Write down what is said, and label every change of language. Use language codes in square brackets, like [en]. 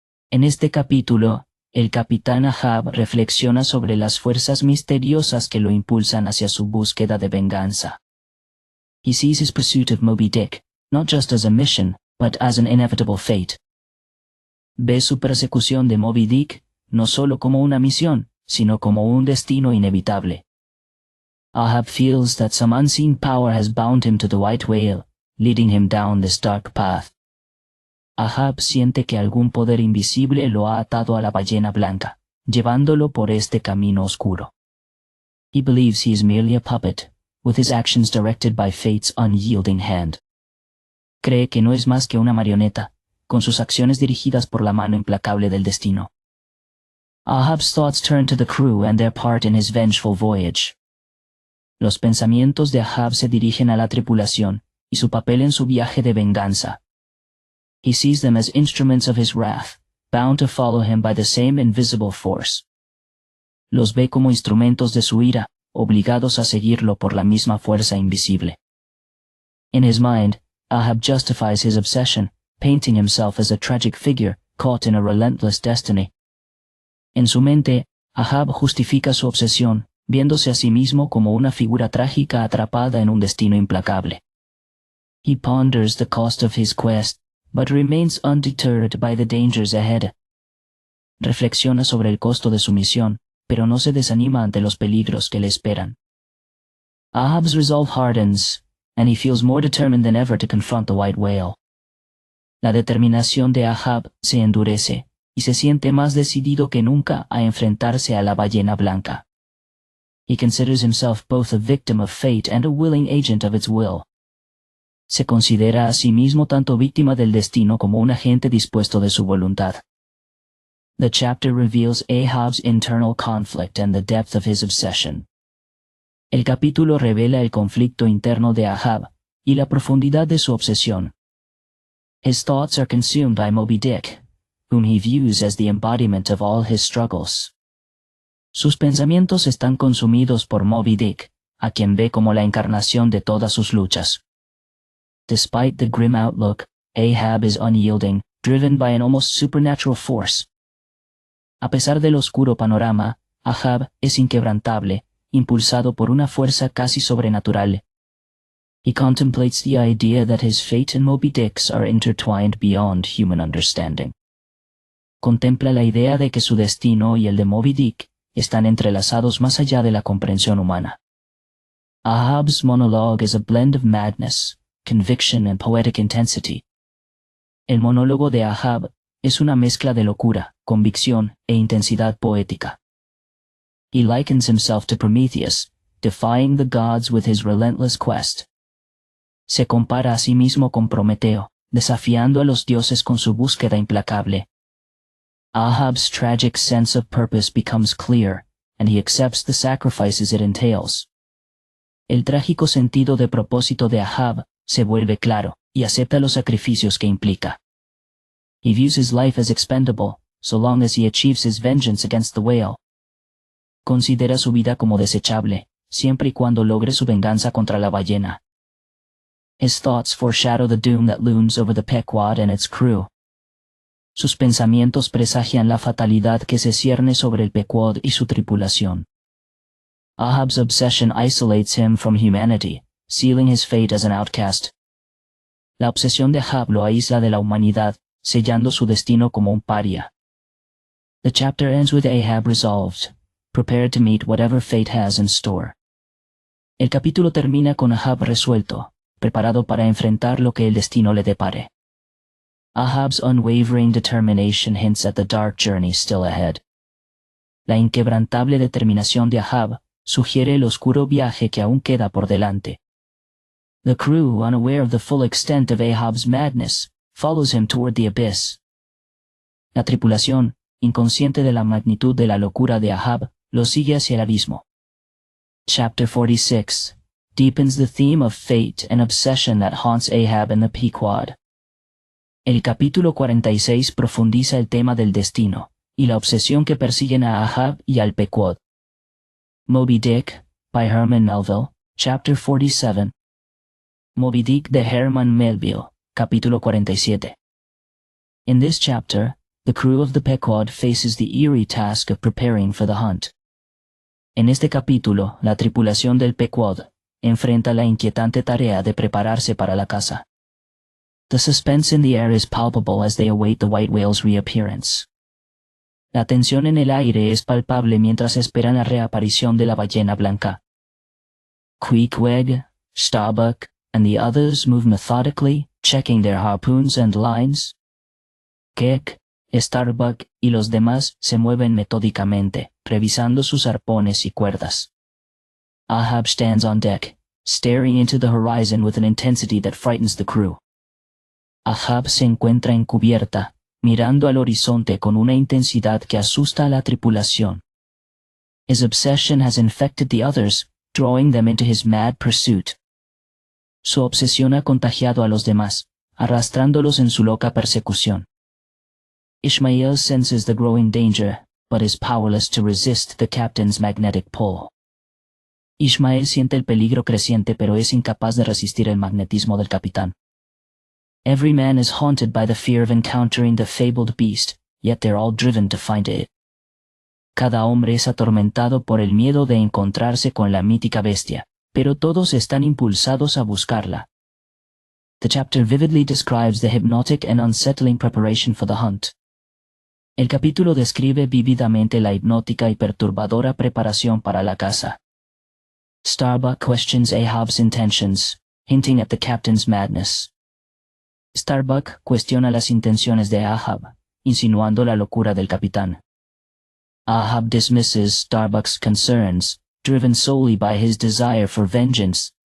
[es] En este capítulo, el capitán Ahab reflexiona sobre las fuerzas misteriosas que lo impulsan hacia su búsqueda de venganza. [en] He sees his pursuit of Moby Dick, not just as a mission, but as an inevitable fate. [es] Ve su persecución de Moby Dick, no solo como una misión, sino como un destino inevitable. [en] Ahab feels that some unseen power has bound him to the white whale, leading him down this dark path. [es] Ahab siente que algún poder invisible lo ha atado a la ballena blanca, llevándolo por este camino oscuro. [en] He believes he is merely a puppet, with his actions directed by fate's unyielding hand. [es] Cree que no es más que una marioneta, con sus acciones dirigidas por la mano implacable del destino. [en] Ahab's thoughts turn to the crew and their part in his vengeful voyage. [es] Los pensamientos de Ahab se dirigen a la tripulación y su papel en su viaje de venganza. [en] He sees them as instruments of his wrath, bound to follow him by the same invisible force. [es] Los ve como instrumentos de su ira, obligados a seguirlo por la misma fuerza invisible. [en] In his mind, Ahab justifies his obsession, painting himself as a tragic figure caught in a relentless destiny. [es] En su mente, Ahab justifica su obsesión, viéndose a sí mismo como una figura trágica atrapada en un destino implacable. [en] He ponders the cost of his quest, but remains undeterred by the dangers ahead. [es] Reflexiona sobre el costo de su misión, pero no se desanima ante los peligros que le esperan. [en] Ahab's resolve hardens, and he feels more determined than ever to confront the white whale. [es] La determinación de Ahab se endurece, y se siente más decidido que nunca a enfrentarse a la ballena blanca. [en] He considers himself both a victim of fate and a willing agent of its will. [es] Se considera a sí mismo tanto víctima del destino como un agente dispuesto de su voluntad. [en] The chapter reveals Ahab's internal conflict and the depth of his obsession. [es] El capítulo revela el conflicto interno de Ahab y la profundidad de su obsesión. [en] His thoughts are consumed by Moby Dick, whom he views as the embodiment of all his struggles. [es] Sus pensamientos están consumidos por Moby Dick, a quien ve como la encarnación de todas sus luchas. [en] Despite the grim outlook, Ahab is unyielding, driven by an almost supernatural force. [es] A pesar del oscuro panorama, Ahab es inquebrantable, impulsado por una fuerza casi sobrenatural. [en] He contemplates the idea that his fate and Moby Dick's are intertwined beyond human understanding. [es] Contempla la idea de que su destino y el de Moby Dick están entrelazados más allá de la comprensión humana. [en] Ahab's monologue is a blend of madness, conviction and poetic intensity. [es] El monólogo de Ahab es una mezcla de locura, convicción e intensidad poética. [en] He likens himself to Prometheus, defying the gods with his relentless quest. [es] Se compara a sí mismo con Prometeo, desafiando a los dioses con su búsqueda implacable. [en] Ahab's tragic sense of purpose becomes clear, and he accepts the sacrifices it entails. [es] El trágico sentido de propósito de Ahab se vuelve claro, y acepta los sacrificios que implica. [en] He views his life as expendable, so long as he achieves his vengeance against the whale. [es] Considera su vida como desechable, siempre y cuando logre su venganza contra la ballena. [en] His thoughts foreshadow the doom that looms over the Pequod and its crew. [es] Sus pensamientos presagian la fatalidad que se cierne sobre el Pequod y su tripulación. [en] Ahab's obsession isolates him from humanity, sealing his fate as an outcast. [es] La obsesión de Ahab lo aísla de la humanidad, sellando su destino como un paria. [en] The chapter ends with Ahab resolved, prepared to meet whatever fate has in store. [es] El capítulo termina con Ahab resuelto, preparado para enfrentar lo que el destino le depare. [en] Ahab's unwavering determination hints at the dark journey still ahead. [es] La inquebrantable determinación de Ahab sugiere el oscuro viaje que aún queda por delante. [en] The crew, unaware of the full extent of Ahab's madness, follows him toward the abyss. [es] La tripulación, inconsciente de la magnitud de la locura de Ahab, lo sigue hacia el abismo. [en] Chapter 46 deepens the theme of fate and obsession that haunts Ahab and the Pequod. [es] El capítulo 46 profundiza el tema del destino y la obsesión que persiguen a Ahab y al Pequod. [en] Moby Dick, by Herman Melville, Chapter 47. [es] Moby Dick de Herman Melville, capítulo 47. [en] In this chapter, the crew of the Pequod faces the eerie task of preparing for the hunt. [es] En este capítulo, la tripulación del Pequod enfrenta la inquietante tarea de prepararse para la caza. [en] The suspense in the air is palpable as they await the white whale's reappearance. [es] La tensión en el aire es palpable mientras esperan la reaparición de la ballena blanca. [en] Queequeg, Starbuck, and the others move methodically, checking their harpoons and lines. [es] Keck, Starbuck y los demás se mueven metódicamente, revisando sus arpones y cuerdas. [en] Ahab stands on deck, staring into the horizon with an intensity that frightens the crew. [es] Ahab se encuentra en cubierta, mirando al horizonte con una intensidad que asusta a la tripulación. [en] His obsession has infected the others, drawing them into his mad pursuit. [es] Su obsesión ha contagiado a los demás, arrastrándolos en su loca persecución. [en] Ishmael senses the growing danger, but is powerless to resist the captain's magnetic pull. [es] Ishmael siente el peligro creciente pero es incapaz de resistir el magnetismo del capitán. [en] Every man is haunted by the fear of encountering the fabled beast, yet they're all driven to find it. [es] Cada hombre es atormentado por el miedo de encontrarse con la mítica bestia, pero todos están impulsados a buscarla. [en] The chapter vividly describes the hypnotic and unsettling preparation for the hunt. [es] El capítulo describe vívidamente la hipnótica y perturbadora preparación para la caza. [en] Starbuck questions Ahab's intentions, hinting at the captain's madness. [es] Starbuck cuestiona las intenciones de Ahab, insinuando la locura del capitán. [en] Ahab dismisses Starbuck's concerns, driven solely by his desire for vengeance.